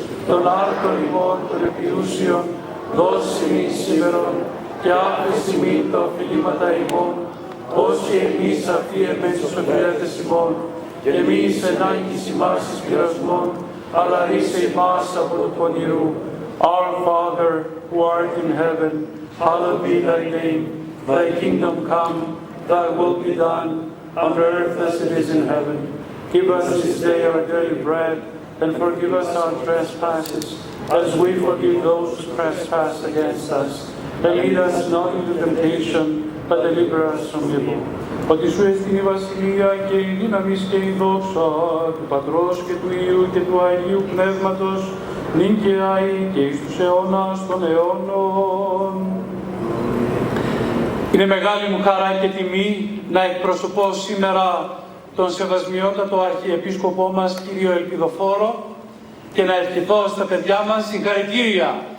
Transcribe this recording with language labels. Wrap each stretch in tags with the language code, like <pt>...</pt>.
<el>Των άρτων ημών των επιούσιων, δώσει ημίν σήμερον, και άφεση ημίν τα οφειλήματα ημών, ως και εμείς αφίεμεν τους οφειλέτες ημών, και μη εις ενάγκης ημάς εις πειρασμών, αλλά ρίσε ημάς από του πονηρού.</el> <en>Our Father, who art in heaven, hallowed be thy name. Thy kingdom come, thy will be done, on earth as it is in heaven. Give us this day our daily bread, and forgive us our trespasses, as we forgive those who trespass against us. And lead us not into temptation, but deliver us from evil.</en> <el>Ότι σου εστιν η βασιλεία και η δύναμις και η δόξα του Πατρός και του Υιού και του Αγίου Πνεύματος, νυν και αεί και εις τους αιώνας των αιώνων. Είναι μεγάλη μου χαρά και τιμή να εκπροσωπώ σήμερα τον σεβασμιότατο Αρχιεπίσκοπό μας, κύριο Ελπιδοφόρο, και να ευχηθώ στα παιδιά μας συγχαρητήρια.</el>